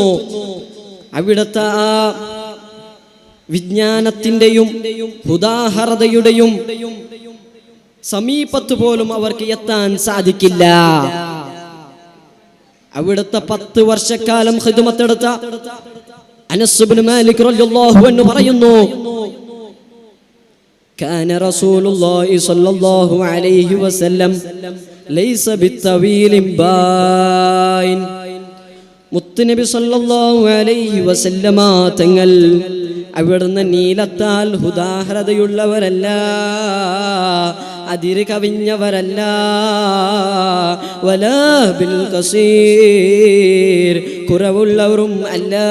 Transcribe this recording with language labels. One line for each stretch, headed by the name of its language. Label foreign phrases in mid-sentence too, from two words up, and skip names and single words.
Malayalam: അവിടുത്തെ ആ വിജ്ഞാനത്തിൻ്റെയും ഉദാഹരണയുടെയും സമീപത്ത് പോലും അവർക്ക് എത്താൻ സാധിക്കില്ല. അവിടുത്തെ 10 വർഷക്കാലം ഖിദ്മത്തെടുത്ത അനസ് ഇബ്നു മാലിക്
Arabic: رضي الله عنه
Malayalam: പറയുന്നു,
Arabic: كان رسول الله صلى الله عليه وسلم ليس بالطويل باين.
Malayalam: മുത്തുനബി
Arabic: صلى الله عليه وسلم
Malayalam: തങ്ങൾ അവിടുന്ന് നീലത്താൽ ഉദാഹരണയുള്ളവരല്ല, അതിര് കവിഞ്ഞവരല്ല.
Arabic: ولا بالقصير,
Malayalam: കുറവുള്ളവരും അല്ല.